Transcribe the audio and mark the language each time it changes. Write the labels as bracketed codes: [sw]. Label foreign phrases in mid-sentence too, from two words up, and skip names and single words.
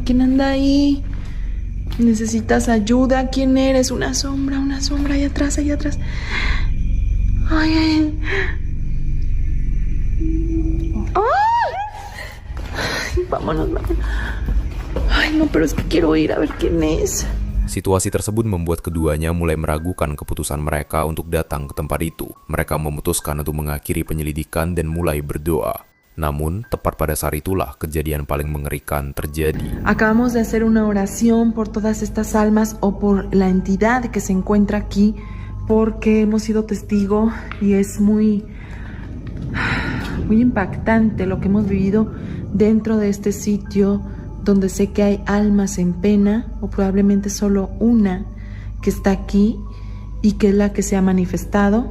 [es] ¿Quién anda ahí? ¿Necesitas ayuda? ¿Quién eres? Una sombra, ahí atrás. Ay. Vámonos. Ay, no, pero es que quiero ir a ver quién es. [id] Situasi tersebut membuat keduanya mulai meragukan keputusan mereka untuk datang ke tempat itu. Mereka memutuskan untuk mengakhiri penyelidikan dan mulai berdoa. Namun, tepat pada saat itulah kejadian paling mengerikan terjadi. [es] Acabamos de hacer una oración por todas estas almas o por la entidad que se encuentra aquí, porque hemos sido testigo y es muy impactante lo que hemos vivido dentro de este sitio, donde sé que hay almas en pena, o probablemente solo una que está aquí y que es la que se ha manifestado.